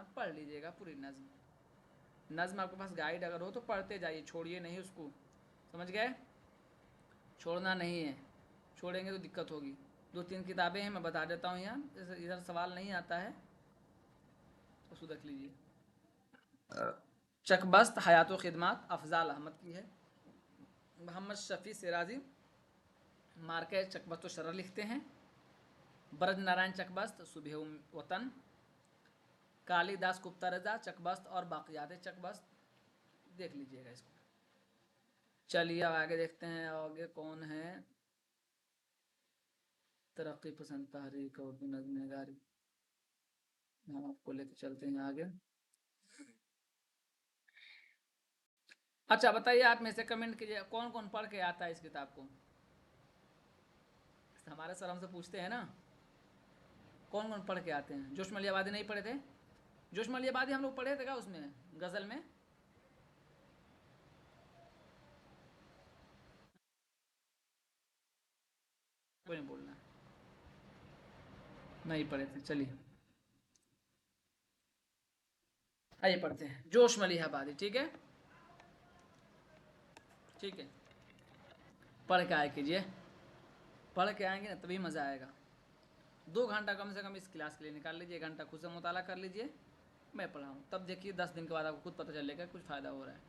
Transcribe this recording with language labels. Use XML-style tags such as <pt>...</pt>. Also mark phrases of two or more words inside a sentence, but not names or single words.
<ur>پڑھ لیجئے گا پوری نظم. نظم آپ کے پاس گائیڈ اگر ہو تو پڑھتے جائیے، چھوڑیے نہیں اس کو. سمجھ گئے؟ چھوڑنا نہیں ہے، چھوڑیں گے تو دقت ہوگی. دو تین کتابیں ہیں میں بتا دیتا ہوں. یہاں ادھر سوال نہیں آتا ہے، اس کو دیکھ لیجیے. چک بست حیات و خدمات افضال احمد کی ہے. محمد شفیع سرازی مارکے چک بست و شرح لکھتے ہیں. برج نارائن چک بست صبح وطن، کالی داس گپتا رضا چک بست اور باقیات چک بست. دیکھ لیجئے گا اس کو. چلیے اب آگے دیکھتے ہیں. آگے کون ہے؟ ترقی پسند تحریک اردو نظم نگاری. ہم آپ کو لے کے چلتے ہیں آگے. اچھا بتائیے، آپ میں سے کمنٹ کیجیے کون کون پڑھ کے آتا ہے اس کتاب کو. ہمارے سر ہم سے پوچھتے ہیں نا کون کون پڑھ کے آتے ہیں. جوش ملیح آبادی نہیں پڑھے تھے؟ جوش ملیح آبادی ہم لوگ پڑھے تھے کیا اس میں غزل میں؟ کوئی نہیں بولنا. نہیں پڑھے تھے. چلیے آئیے پڑھتے ہیں. جوش ملیح آبادی، ٹھیک ہے، ٹھیک ہے، پڑھ کے آئے کیجیے، پڑھ کے آئیں گے نا تبھی مزہ آئے گا. 2 گھنٹا کم سے کم اس کلاس کے لیے نکال لیجیے، 1 گھنٹا خود سے مطالعہ کر لیجیے، میں پڑھاؤں، تب دیکھیے 10 دن کے بعد آپ کو خود پتا چلے گا کچھ فائدہ ہو رہا ہے.</ur>